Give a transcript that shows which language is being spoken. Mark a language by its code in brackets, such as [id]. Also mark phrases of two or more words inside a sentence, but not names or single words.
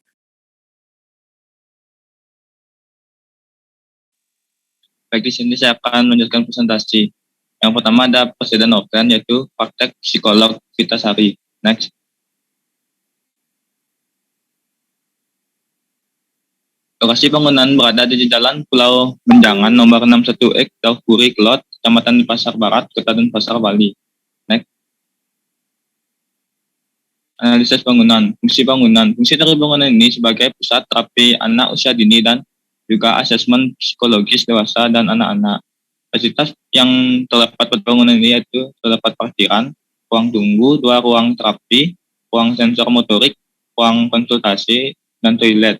[id] Baik, di sini saya akan melanjutkan presentasi. Yang pertama ada Presiden Offline, yaitu praktek psikolog Vitasari. Next. Lokasi bangunan berada di Jalan Pulau Benjangan nomor 61X, Daupuri, Kelot, Kecamatan Denpasar Barat, Kota Denpasar, Bali. Next. Analisis bangunan. Fungsi bangunan. Fungsi dari bangunan ini sebagai pusat terapi anak usia dini dan juga asesmen psikologis dewasa dan anak-anak. Fasilitas yang terdapat pada bangunan ini yaitu terdapat parkiran, ruang tunggu, 2 ruang terapi, ruang sensor motorik, ruang konsultasi, dan toilet.